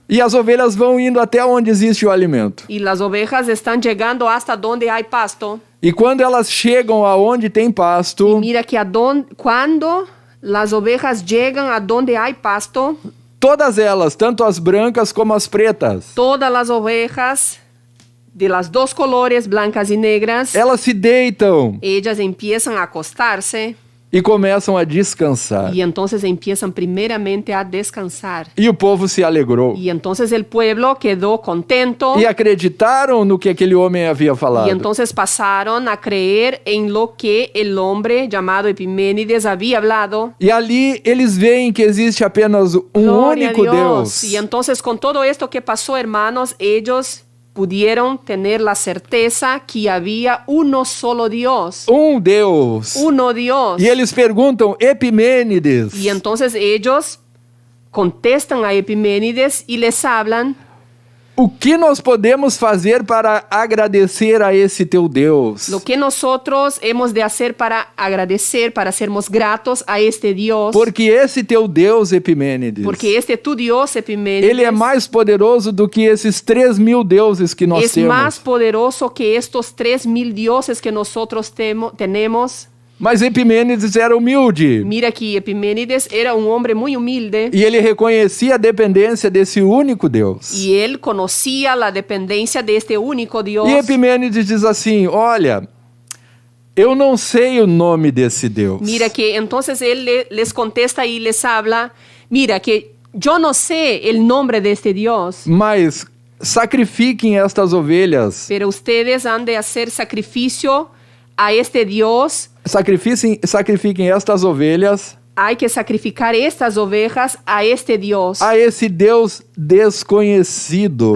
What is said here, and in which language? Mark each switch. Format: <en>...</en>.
<pt>E as ovelhas vão indo até onde existe o alimento.</pt> <es>Y las ovejas están llegando hasta donde hay pasto.</es> <pt>E quando elas chegam aonde tem</pt> <es>Y</es> <pt>pasto,</pt> <es>mira que cuando las ovejas llegan a donde hay pasto,</es> <pt>todas elas, tanto as brancas como as pretas,</pt> <es>todas las ovejas de las dos colores, blancas y negras,</es> <pt>elas se deitam</pt> <es>ellas empiezan a acostarse</es> <pt>e começam a descansar.</pt> <es>y entonces empiezan primeramente a descansar.</es> <pt>E o povo se alegrou.</pt> <es>Y entonces el pueblo quedó contento</es> <pt>E acreditaram no que aquele homem havia falado.</pt> <es>y entonces pasaron a creer en lo que el hombre llamado Epimenides había hablado.</es> <pt>E ali eles veem que existe apenas</pt> <es>Gloria a</es> <pt>único</pt> <es>Dios.</es> <pt>Deus.</pt> <es>Y entonces con todo esto que pasó, hermanos, ellos pudieron tener la certeza que había uno solo Dios.</es> <pt>Deus.</pt> <es>Uno Dios.</es> <pt>E eles perguntam, Epimênides,</pt> <es>Y entonces ellos contestan a Epimenides y les hablan,</es> <pt>o que nós podemos fazer para agradecer a esse teu Deus?</pt> <es>lo que nosotros hemos de hacer para agradecer,</es> <pt>para sermos gratos</pt> <es>a este Dios.</es> <pt>Porque esse teu Deus, Epimênides,</pt> <es>Porque este tu Dios, Epimenides,</es> <pt>ele é mais poderoso do que esses 3.000 deuses que nós</pt> <es>es</es> <pt>temos.</pt> <es>más poderoso que estos 3,000 dioses que nosotros tenemos.</es> <pt>Mas Epimênides era humilde.</pt> <es>Mira que Epimenides era un hombre muy humilde</es> <pt>E ele reconhecia a dependência desse único Deus.</pt> <es>y él conocía la dependencia de este único Dios.</es> <pt>E Epimênides diz assim, olha, eu não sei o nome desse Deus.</pt> <es>Mira que entonces él les contesta y les habla, mira que yo no sé el nombre de este Dios,</es> <pt>Mas sacrifiquem estas ovelhas.</pt> <es>pero ustedes han de hacer sacrificio a este Dios.</es> <pt>Sacrifiquem estas ovelhas</pt> <es>Hay que sacrificar estas ovejas a este Dios,</es> <pt>a esse Deus desconhecido.</pt>